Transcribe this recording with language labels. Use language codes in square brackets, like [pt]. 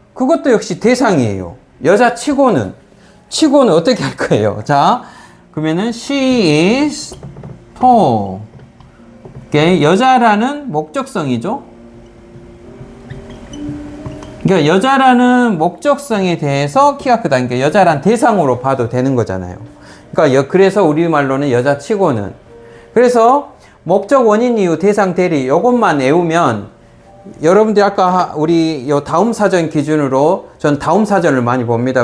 [ko] 그것도 역시 대상이에요. 여자치고는 어떻게 할 거예요? 자, 그러면은 [en] she is tall. [ko] 이게 여자라는 목적성이죠. 그러니까 여자라는 목적성에 대해서 키가 크다. 그러니까 여자란 대상으로 봐도 되는 거잖아요. 그러니까 그래서 우리말로는 여자치고는. 그래서 목적, 원인, 이유, 대상, 대리 요것만 외우면 여러분들 아까 우리 요 다음 사전 기준으로 전 다음 사전을 많이 봅니다.